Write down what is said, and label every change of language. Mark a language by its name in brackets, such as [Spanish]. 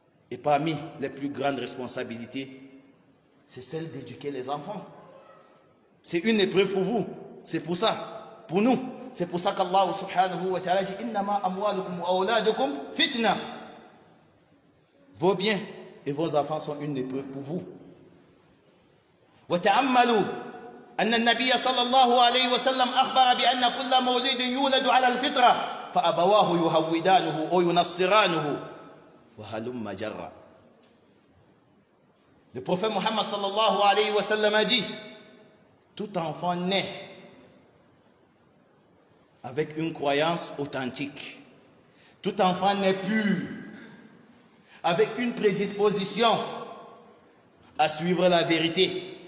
[French] Et parmi les plus grandes responsabilités, c'est celle d'éduquer les enfants. C'est une épreuve pour vous, c'est pour ça, pour nous. C'est pour ça qu'Allah subhanahu wa ta'ala dit: [Arabic] innama amwalukum wa awladukum fitna. [French] Vos biens et vos enfants sont une épreuve pour vous. [Arabic] وتأملوا أن النبي صلى الله عليه وسلم أخبر بأن كل مولود يولد على الفطرة فأبواه يهودانه أو ينصرانه وهلم جرا. [French] Le prophète Muhammad sallallahu alayhi wa sallam a dit: tout enfant naît avec une croyance authentique. Tout enfant naît pur, avec une prédisposition à suivre la vérité.